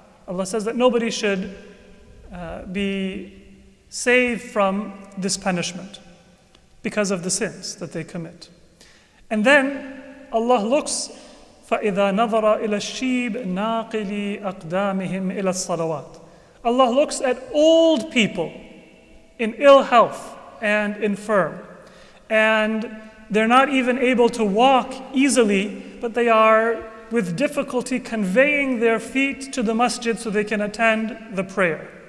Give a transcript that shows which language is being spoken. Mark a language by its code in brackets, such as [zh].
[en] Allah says that nobody should be saved from this punishment because of the sins that they commit. And then Allah looks [ar] فَإِذَا نَظَرَ إِلَى الشِّيبِ نَاقِلِي أَقْدَامِهِمْ إِلَى الصَّلَوَاتِ. [en] Allah looks at old people in ill health and infirm, and they're not even able to walk easily, but they are with difficulty conveying their feet to the masjid so they can attend the prayer.